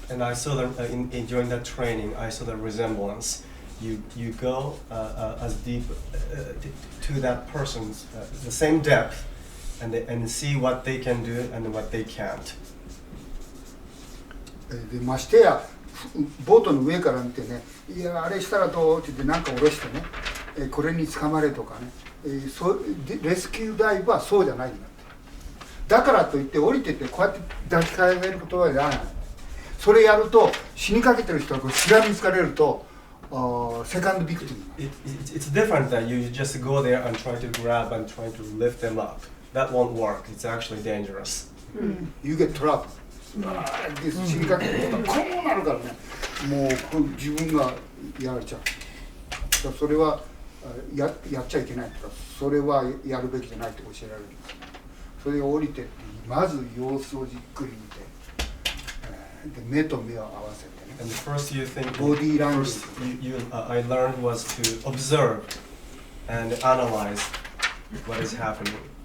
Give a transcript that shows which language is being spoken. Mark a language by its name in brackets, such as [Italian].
[English] And I saw that during that training, I saw the resemblance. You go as deep to that person's the same depth, and see what they can do and what they can't. [Japanese] でましてやボートの上から見てね、いやあれしたらどうって言って何か下ろしてね、これに捕まれとかね、レスキューダイブはそうじゃないんだって。だからといって降りてってこうやって抱きかえることはやらない。それやると死にかけてる人がしがみつかれるとセカンドビクティム。 [English] It's different that you just go there and try to grab and try to lift them up. That won't work. It's actually dangerous. You get trapped. [Japanese] で死にかけてる人がこうなるからね、もう自分がやられちゃう。だそれはやっちゃいけないとか、それはやるべきじゃないって教えられるんです。それを降りてってまず様子をじっくり見て、で目と目を合わせてね。 [English] And the first you think, Body language. first I learned was to observe and analyze what is happening.